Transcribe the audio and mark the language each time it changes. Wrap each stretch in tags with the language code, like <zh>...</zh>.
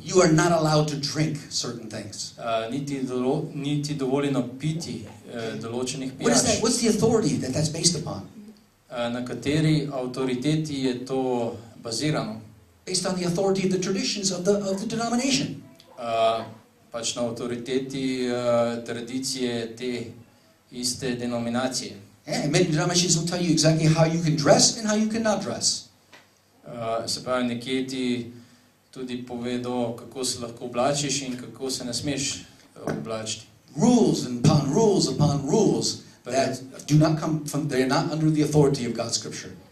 <en>You are not allowed to drink certain things.</en> <sl>Niti dovoljeno piti določenih pijač.</sl> <en>What's the authority that's based upon?</en> <sl>Na kateri avtoriteti je to bazirano?</sl> <en>Based on the authority of the traditions of the denomination.</en> <sl>Pač na avtoriteti tradicije te iste denominacije.</sl> <en>Yeah, many denominations will tell you exactly how you can dress and how you cannot dress.</en> <sl>Se pravi, nekje ti tudi povedo, kako se lahko oblačiš in kako se ne smeš oblačiti.</sl> <en>Rules upon rules that do not come from, they're not under the authority of God's scripture.</en>